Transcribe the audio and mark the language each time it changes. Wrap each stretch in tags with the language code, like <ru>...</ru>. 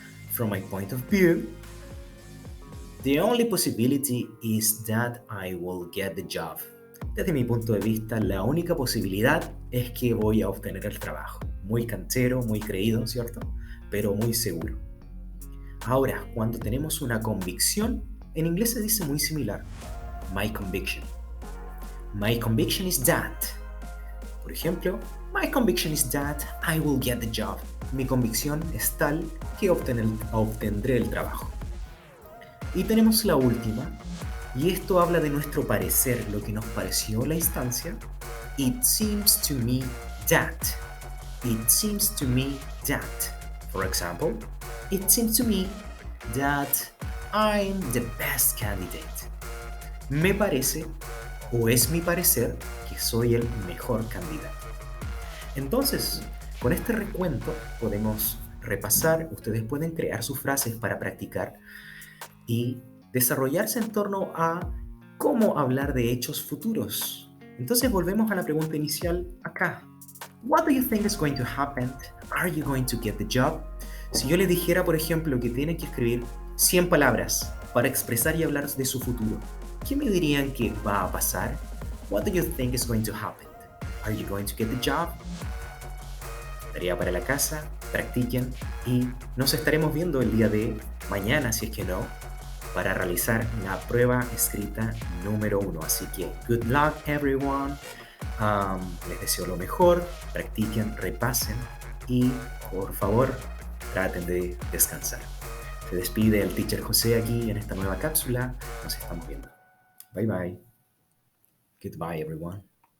<en>From my point of view, the only possibility is that I will get the job.</en> <es>Desde mi punto de vista, la única posibilidad es que voy a obtener el trabajo. Muy canchero, muy creído, ¿cierto? Pero muy seguro. Ahora, cuando tenemos una convicción, en inglés se dice muy similar.</es> <en>My conviction. My conviction is that.</en> <es>Por ejemplo,</es> <en>my conviction is that I will get the job.</en> <es>Mi convicción es tal que obtendré el trabajo. Y tenemos la última, y esto habla de nuestro parecer, lo que nos pareció la instancia.</es> <en>It seems to me that. It seems to me that. For example, it seems to me that I'm the best candidate.</en> <es>Me parece, o es mi parecer, que soy el mejor candidato. Entonces, con este recuento podemos repasar, ustedes pueden crear sus frases para practicar y desarrollarse en torno a cómo hablar de hechos futuros. Entonces volvemos a la pregunta inicial acá.</es> <en>What do you think is going to happen? Are you going to get the job?</en> <es>Si yo les dijera, por ejemplo, que tienen que escribir 100 palabras para expresar y hablar de su futuro, ¿qué me dirían que va a pasar?</es> <en>What do you think is going to happen? Are you going to get the job?</en> <es>Tarea para la casa, practiquen y nos estaremos viendo el día de mañana, si es que no, para realizar la prueba escrita número 1. Así que,</es> <en>good luck everyone.</en> <es>Les deseo lo mejor, practiquen, repasen y por favor traten de descansar. Se despide el teacher José aquí en esta nueva cápsula. Nos estamos viendo.</es> <en>Bye bye. Goodbye everyone.</en>